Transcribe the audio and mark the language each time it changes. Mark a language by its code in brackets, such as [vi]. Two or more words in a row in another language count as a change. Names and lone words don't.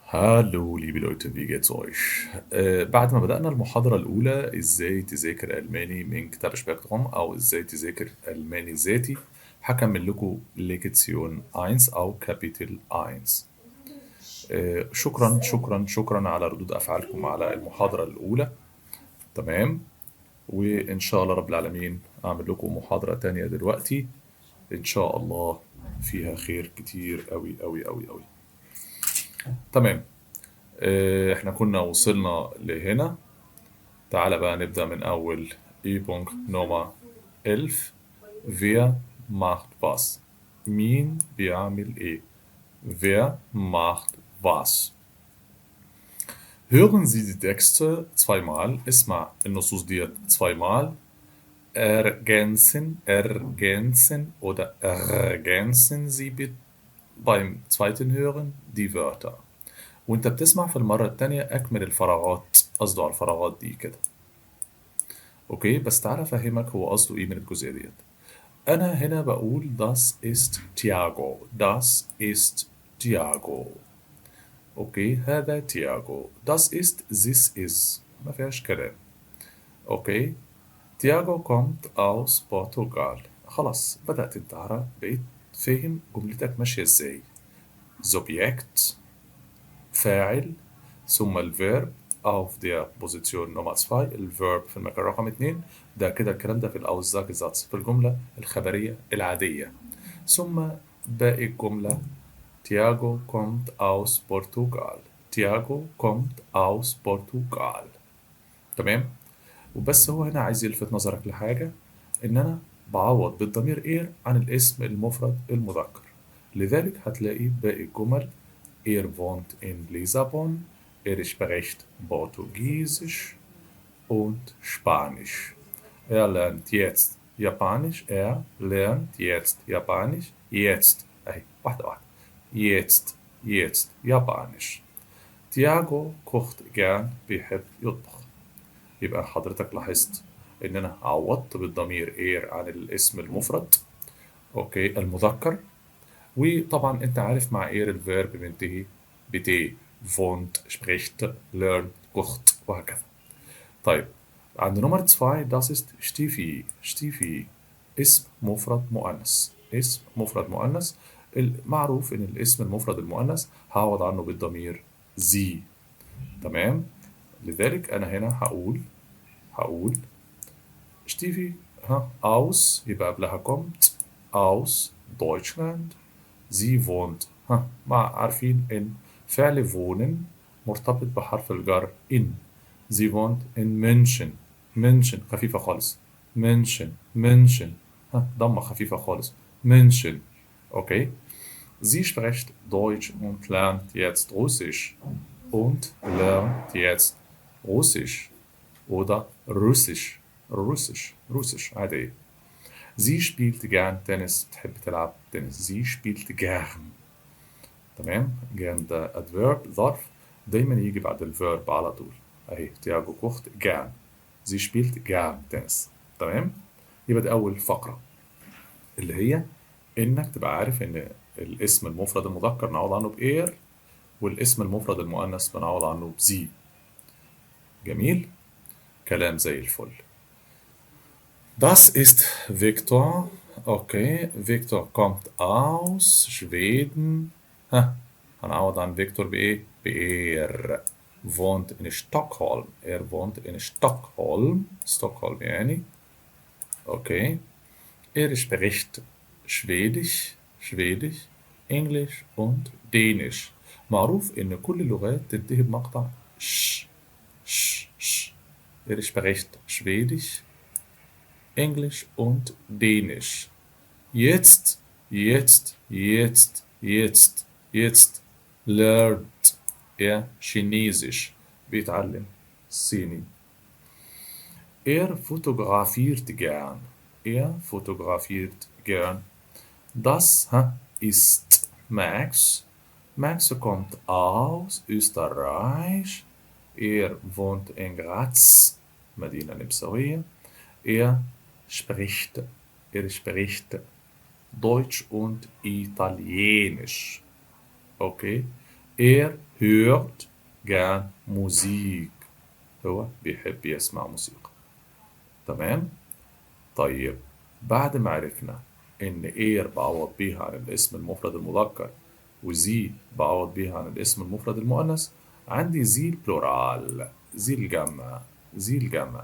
[de] Hallo, liebe Leute, wie geht's euch? [ar] بعد ما بدأنا المحاضرة الأولى إزاي تذاكر ألماني من كتاب سبيكتروم أو إزاي تذاكر ألماني ذاتي هكمل لكم ليكتسيون 1 أو كابيتل 1. شكرا شكرا شكرا على ردود أفعالكم على المحاضرة الأولى. تمام. وإن شاء الله رب العالمين أعمل لكم محاضرة تانية دلوقتي إن شاء الله فيها خير كتير أوي أوي أوي أوي. تمام. احنا كنا وصلنا لهنا. تعالى بقى نبدأ من أول [de] Übung Nummer 11. Wer macht was? [ar] مين بيعمل إيه؟ [de] Wer macht was? Hören Sie die Texte zweimal. [ar] اسمع النصوص ديت zweimal. [de] Ergänzen oder ergänzen Sie bitte beim zweiten Hören die Wörter. [ar] وانت بتسمع في المرة التانية أكمل الفراغات، قصده على الفراغات دي كده. أوكي، بس تعالى أفهمك هو قصده إيه من الجزئية ديت. أنا هنا بقول [de] das ist Tiago. Das ist Tiago. [ar] أوكي، هذا تياغو. [de] Das ist [en] this is. [ar] ما فيهاش كلام. أوكي. [de] تياغو kommt aus Portugal. [ar] خلاص بدأت أنت تعرف، بقيت فاهم جملتك ماشية إزاي. Subjekt فاعل ثم الفيرب [de] auf der Position Nummer 2 [ar] الفيرب في المكان رقم 2. ده كده الكلام ده في الأوزاكزاتس في الجملة الخبرية العادية. ثم باقي الجملة [de] Tiago kommt aus Portugal. Tiago kommt aus Portugal. [ar] تمام. وبس هو هنا عايز يلفت نظرك لحاجة، إن أنا بعوض بالضمير إير عن الاسم المفرد المذكر. لذلك هتلاقي باقي الجمل [de] wohnt in Lissabon, spricht Portugiesisch und Spanisch. Er lernt jetzt Japanisch, er lernt jetzt Japanisch, jetzt, [ar] واحدة واحدة, [de] jetzt Japanisch. تياجو kocht gern, [ar] بيحب يطبخ. يبقى حضرتك لاحظت إن أنا عوضت بالضمير إير عن الاسم المفرد، أوكي، المذكر. وطبعا أنت عارف مع إير الفيرب بينتهي بتي، [de] wohnt, spricht, lernt, kocht وهكذا. [ar] طيب، عند نمرة 2 [de] das ist Stiefel. [ar] Stiefel اسم مفرد مؤنث. اسم مفرد مؤنث. المعروف إن الاسم المفرد المؤنث هعوض عنه بالضمير sie. تمام. لذلك أنا هنا هقول [de] Stiefel aus [ar] يبقى قبلها [de] kommt aus Deutschland. Sie wohnt [ar] مع عارفين إن فعل wohnen مرتبط بحرف الجر in. [de] Sie wohnt in München. München [ar] خفيفة خالص. München ضمة خفيفة خالص. [de] München. Okay. Sie spricht Deutsch und lernt jetzt Russisch. Und lernt jetzt Russisch oder Russisch. Russisch عادي. Sie spielt gern Tennis. [ar] بتحب تلعب تنس. [de] Sie spielt gern. تمام. [ar] gern ده adverb ظرف دايما يجي بعد الفيرب على طول. [de] اهي تياجو كوخت gern. Sie spielt gern Tennis. [ar] تمام. يبقى دي أول فقرة اللي هي إنك تبقى عارف إن الاسم المفرد المذكر نعوض عنه بإير، والاسم المفرد المؤنث بنعوض عنه بزي. جميل. كلام زي الفل. [de] Das ist Viktor. Okay, Viktor kommt aus Schweden. [ar] هنعوض عن فيكتور بإيه؟ بإير. [de] wohnt in Stockholm. wohnt in Stockholm. [ar] Stockholm يعني. Okay. [de] spricht Schwedisch, Englisch und Dänisch. [ar] معروف إن كل اللغات تنتهي بمقطع ش. [de] spricht Schwedisch, Englisch und Dänisch. Jetzt lernt Chinesisch. [ar] بيتعلم صيني. [de] fotografiert gern. fotografiert gern. Das ist Max. Max kommt aus Österreich. wohnt in Graz, [ar] مدينة نمساوية. [de] spricht Deutsch und Italienisch. Okay. hört gern Musik. [ar] هو بيحب يسمع موسيقى. تمام؟ طيب بعد ما عرفنا إن إير بعوض بيها عن الاسم المفرد المذكر وزي بعوض بيها عن الاسم المفرد المؤنث، عندي زي البلورال، زي الجمع، زي الجمع.